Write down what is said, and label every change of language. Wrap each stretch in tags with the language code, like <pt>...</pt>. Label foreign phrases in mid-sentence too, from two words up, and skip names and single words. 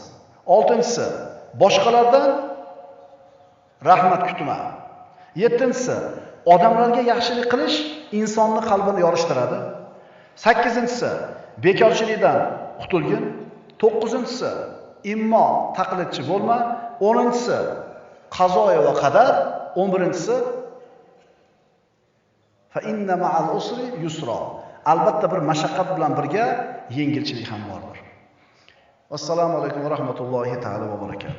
<uz>Oltinchisi boshqalardan rahmat kutma. 7-si odamlarga yaxshilik qilish insonning qalbini yorishtiradi. 8-si bekorchilikdan qutulgin. 9-si immo taqlidchi bo'lma. 10-si qazo va qadar.</uz> <ar>11-si فإن مع العسر يسرا.</ar> <uz>Albatta bir mashaqqat bilan birga yengilchilik ham bordir.</uz> <ar>السلام عليكم ورحمة الله تعالى وبركاته.</ar>